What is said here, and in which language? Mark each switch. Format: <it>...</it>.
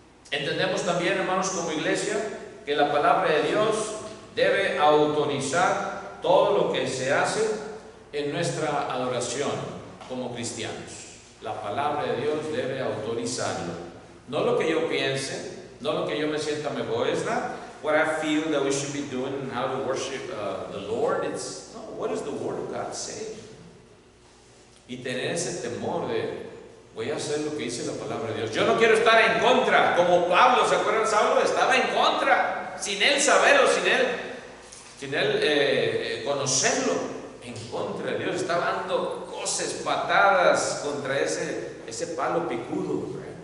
<es>Entendemos también, hermanos, como iglesia, que la palabra de Dios debe autorizar todo lo que se hace en nuestra adoración como cristianos. La palabra de Dios debe autorizarlo. No lo que yo piense, no lo que yo me sienta mejor.</es> <en>It's not what I feel that we should be doing and how to worship the Lord. It's no, what does the Word of God say?</en> <es>Y tener ese temor de voy a hacer lo que dice la palabra de Dios. Yo no quiero estar en contra, como Pablo, ¿se acuerdan? Saulo estaba en contra, sin él saberlo, sin él conocerlo, en contra de Dios. Estaba dando cosas, patadas contra ese palo picudo.</es>